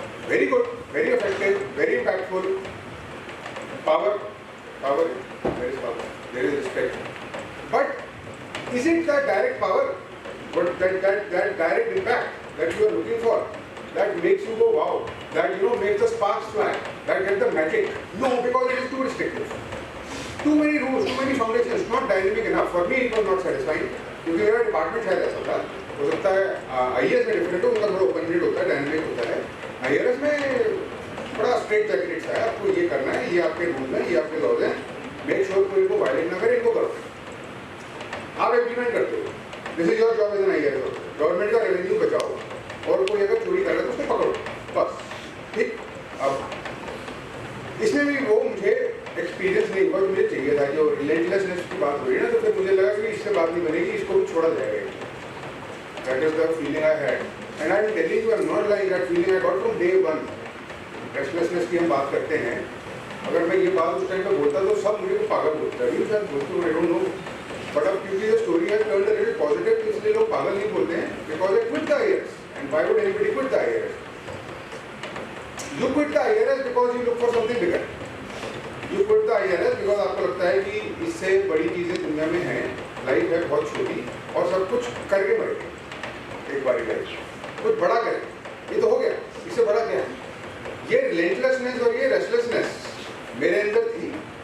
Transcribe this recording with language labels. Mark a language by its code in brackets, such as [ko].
[en] Very good, very effective, very impactful. Power, there is power, there is respect, but is it that direct power, but that direct impact that you are looking for, that makes you go wow, that makes the sparks fly, that gets the magic? No, because it is too restrictive. Too many rules, too many foundations, not dynamic enough. For me, it was not satisfying. [hi] क्योंकि मेरा department शायद ऐसा था, हो सकता है IAS में different हो, उनका थोड़ा ओपन एंडेड होता है, डायनेमिक होता है। IAS में बड़ा स्ट्रेट जैकेट है, आपको ये करना है, ये आपके रूल हैं, ये आपके लॉज हैं, मेक श्योर कोई इनको वायलेट ना करे, इनको करो, आप इम्प्लीमेंट करते हो। [en] This is your job as an IAS। [hi] Government का रेवेन्यू बचाओ, और कोई अगर चोरी कर रहा है तो उसको पकड़ो, बस ठीक। अब इसमें भी वो मुझे एक्सपीरियंस नहीं हुआ जो मुझे चाहिए था। जो रिलेंटलेसनेस की बात हुई ना, तो फिर मुझे लगा कि इससे बात नहीं बनेगी, इसको भी छोड़ा जाएगा। [en] That is the feeling I had and I am telling you, I am not like that feeling I got from day one. [hi] Restlessness की हम बात करते हैं, अगर मैं ये बात उस टाइम पर बोलता तो सब मुझे पागल बोलता है, शायद बोलते [en] I don't know, [hi] बट अब क्योंकि ये स्टोरी है [en] turned a little positive, [hi] इसलिए लोग पागल नहीं बोलते हैं, [en] Because I quit the IAS। And why would anybody quit the IAS? You quit the IAS because you look for something bigger. You quit the IAS because [hi] आपको लगता है कि इससे बड़ी चीज़ें दुनिया में हैं, लाइफ है बहुत छोटी और सब कुछ करके मरेंगे एक बारी लाइफ, कुछ बड़ा करें, ये तो हो गया, इससे बड़ा क्या है? ये रिलेंटलेसनेस और ये रेस्टलेसनेस मेरे अंदर थी।